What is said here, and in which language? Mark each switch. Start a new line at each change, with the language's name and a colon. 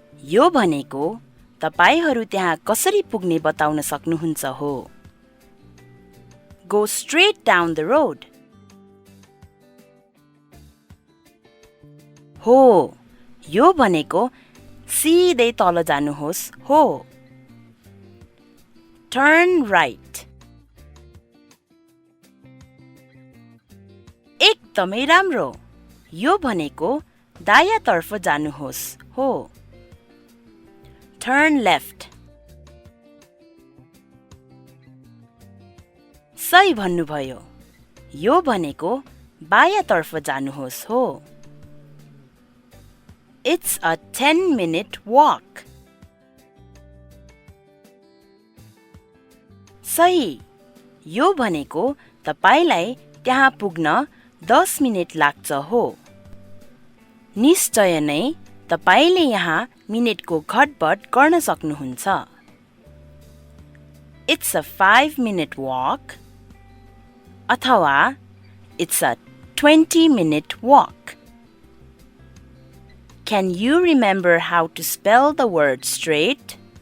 Nepali: यो भनेको तपाईहरू त्यहाँ कसरी पुग्ने बताउन सक्नुहुन्छ हो।
English: Go straight down the road.
Nepali: हो, यो भनेको सिधै तल जानुहोस् हो।
English: Turn right.
Nepali: एकदमै राम्रो। यो भनेको दायाँतर्फ जानुहोस् हो।
English: Turn left.
Nepali: सही भन्नुभयो। यो भनेको बायाँतर्फ जानुहोस् हो।
English: It's a 10-minute walk.
Nepali: सही। यो भनेको तपाईलाई त्यहाँ पुग्न 10 मिनेट लाग्छ हो। निश्चय नै तपाईले यहाँ मिनेटको घटबढ गर्न सक्नुहुन्छ।
English: It's a 5-minute walk
Nepali: अथवा
English: It's a 20-minute walk. Can you remember how to spell the word straight?